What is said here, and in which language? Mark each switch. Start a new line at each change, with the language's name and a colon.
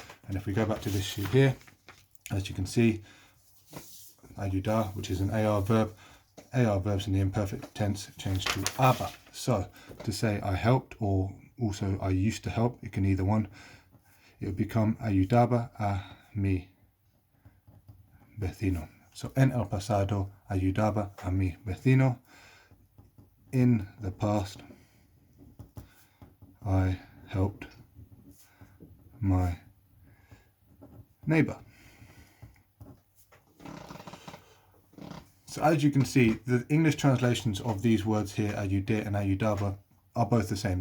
English: And if we go back to this sheet here, as you can see, ayudar, which is an AR verb, AR verbs in the imperfect tense change to aber. So to say I helped, or also I used to help, it can either one, it would become
Spanish: ayudaba a mi vecino. So en el pasado ayudaba a mi vecino.
English: In the past, I helped my neighbor. So as you can see, the English translations of these words here, ayudé and ayudaba, are both the same.